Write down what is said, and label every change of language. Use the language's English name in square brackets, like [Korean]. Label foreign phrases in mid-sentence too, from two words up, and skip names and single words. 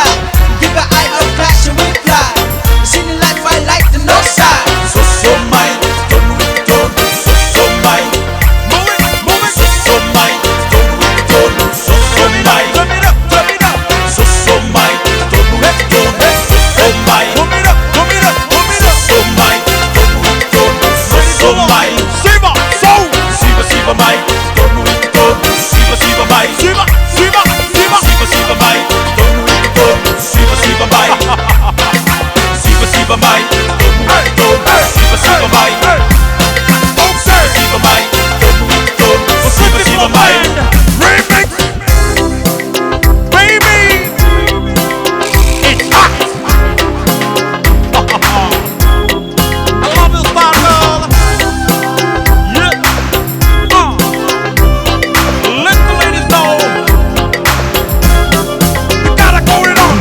[English] Give an eye of flash and we fly. See the life I like the north side. [Samoan] Sosomai, Totonu, Sosomai. [English] Move it. [Samoan] Sosomai, Totonu, Sosomai. [English] Turn it up. [Samoan] Sosomai, Totonu, Sosomai. [English] Move it up. [Samoan] Sosomai, Totonu, Sosomai. Siva mai, Totonu, Siva mai. Siva. Siva mai, Totonu, Siva mai. Siva mai, Totonu, Siva mai. Siva mai, Totonu, Siva mai. [English] Remix, baby, it's hot. I love this bottle. Yeah. Let the ladies know we gotta go it on.